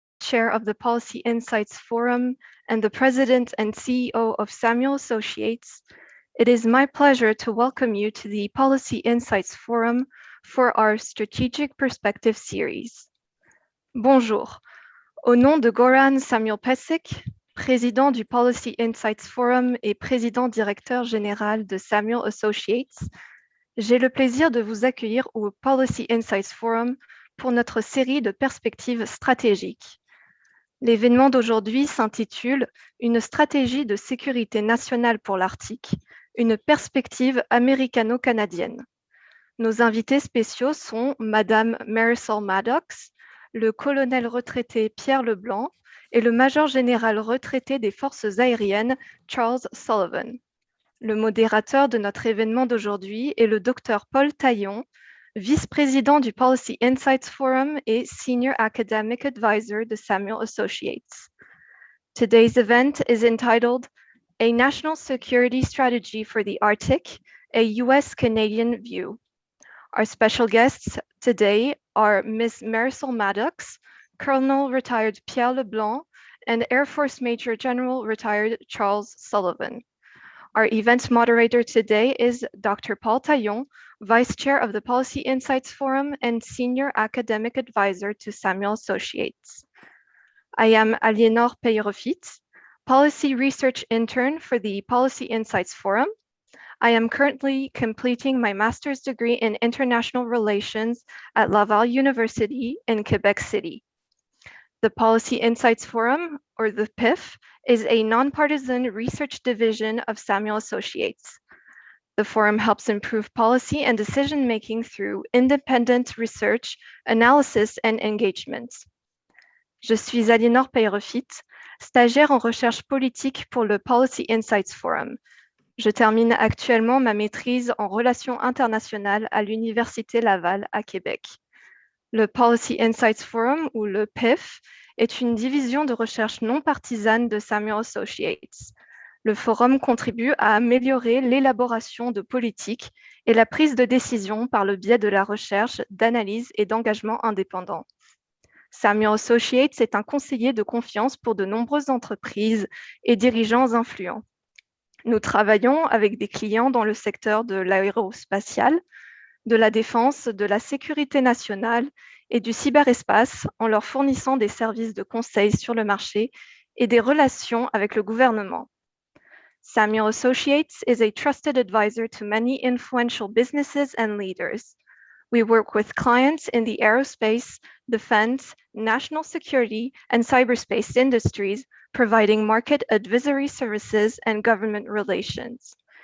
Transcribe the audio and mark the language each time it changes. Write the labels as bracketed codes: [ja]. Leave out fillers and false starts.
[en] Chair of the Policy Insights Forum and the President and CEO of Samuel Associates, it is my pleasure to welcome you to the Policy Insights Forum for our Strategic Perspective series. [fr] Bonjour. Au nom de Goran Samuel Pesek, président du Policy Insights Forum et président directeur général de Samuel Associates, j'ai le plaisir de vous accueillir au Policy Insights Forum pour notre série de perspectives stratégiques. L'événement d'aujourd'hui s'intitule « Une stratégie de sécurité nationale pour l'Arctique, une perspective américano-canadienne ». Nos invités spéciaux sont Madame Marisol Maddox, le colonel retraité Pierre Leblanc et le major général retraité des forces aériennes Charles Sullivan. Le modérateur de notre événement d'aujourd'hui est le Dr Paul Taillon, vice-président du Policy Insights Forum et Senior Academic Advisor de Samuel Associates. [en] Today's event is entitled A National Security Strategy for the Arctic, a U.S.-Canadian View. Our special guests today are Ms. Marisol Maddox, Colonel retired Pierre Leblanc, and Air Force Major General retired Charles Sullivan. Our event moderator today is Dr. Paul Taillon, Vice Chair of the Policy Insights Forum and Senior Academic Advisor to Samuel Associates. I am Aliénor Peyrefitte, Policy Research Intern for the Policy Insights Forum. I am currently completing my master's degree in international relations at Laval University in Quebec City. The Policy Insights Forum, or the PIF, is a nonpartisan research division of Samuel Associates. The forum helps improve policy and decision-making through independent research, analysis, and engagement. [fr] Je suis Aliénor Peyrefitte, stagiaire en recherche politique pour le Policy Insights Forum. Je termine actuellement ma maîtrise en relations internationales à l'Université Laval à Québec. Le Policy Insights Forum, ou le PIF, est une division de recherche non partisane de Samuel Associates. Le forum contribue à améliorer l'élaboration de politiques et la prise de décision par le biais de la recherche, d'analyse et d'engagement indépendant. Samuel Associates est un conseiller de confiance pour de nombreuses entreprises et dirigeants influents. Nous travaillons avec des clients dans le secteur de l'aérospatial, de la défense, de la sécurité nationale et du cyberespace en leur fournissant des services de conseil sur le marché et des relations avec le gouvernement. [en] Samuel Associates is a trusted advisor to many influential businesses and leaders. We work with clients in the aerospace, defense, national security, and cyberspace industries, providing market advisory services and government relations.